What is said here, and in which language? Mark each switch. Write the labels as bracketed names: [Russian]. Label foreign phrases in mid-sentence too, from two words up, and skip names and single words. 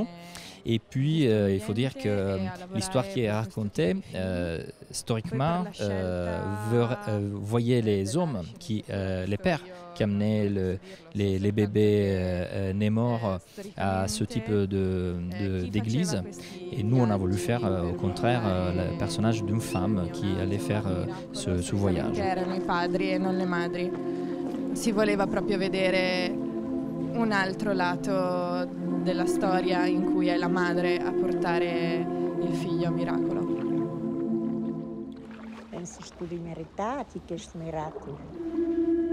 [French] Et puis, il faut dire que l'histoire qui est racontée, historiquement, voyait les hommes, les pères, qui amenaient les bébés nés morts à ce type d'église. Et nous, on a voulu faire, au contraire, le personnage d'une femme qui allait faire ce voyage. [Italian] Si voleva proprio vedere un altro lato della storia in cui è la madre a portare il figlio a miracolo. Pensi studi meritati che smirati?